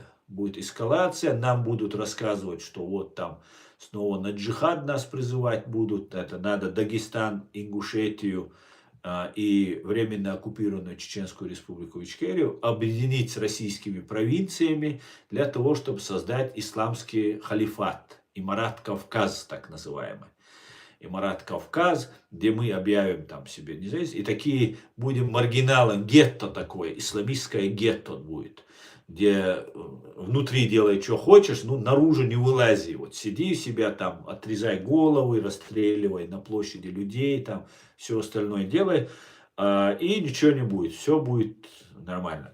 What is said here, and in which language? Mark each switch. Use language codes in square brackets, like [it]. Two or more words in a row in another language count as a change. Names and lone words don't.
[ru] Будет эскалация, нам будут рассказывать, что вот там снова на джихад нас призывать будут, это надо Дагестан, Ингушетию и временно оккупированную Чеченскую Республику Ичкерию объединить с российскими провинциями для того, чтобы создать исламский халифат, Имарат Кавказ так называемый. Имарат Кавказ, где мы объявим там себе независимость, и такие будем маргиналом, гетто такое, исламистское гетто будет, где внутри делай, что хочешь, ну, наружу не вылази. Вот сиди себя там, отрезай головы, расстреливай на площади людей, там, все остальное делай, и ничего не будет, все будет нормально.